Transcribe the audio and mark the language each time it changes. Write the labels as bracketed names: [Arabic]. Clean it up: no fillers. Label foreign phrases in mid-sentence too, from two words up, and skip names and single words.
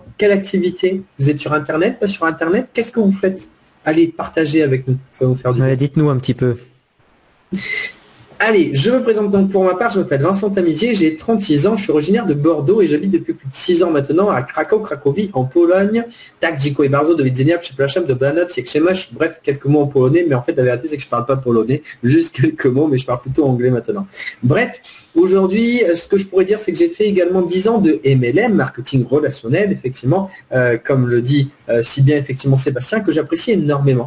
[French] Quelle activité? Vous êtes sur Internet? Pas sur Internet? Qu'est-ce que vous faites? Allez, partagez avec nous. Ça va vous faire du bien. Dites-nous un petit peu. Allez, je me présente donc pour ma part, je m'appelle Vincent Tamizier, j'ai 36 ans, je suis originaire de Bordeaux et j'habite depuis plus de 6 ans maintenant à Cracovie en Pologne. [Polish] Tak, dziękuję bardzo, do widzenia, przepraszam, dobranoc, jak się masz, [French] bref, quelques mots en polonais, mais en fait la vérité c'est que je parle pas polonais, juste quelques mots, mais je parle plutôt anglais maintenant. Bref, aujourd'hui, ce que je pourrais dire, c'est que j'ai fait également 10 ans de MLM, marketing relationnel, effectivement, comme le dit si bien effectivement Sébastien, que j'apprécie énormément.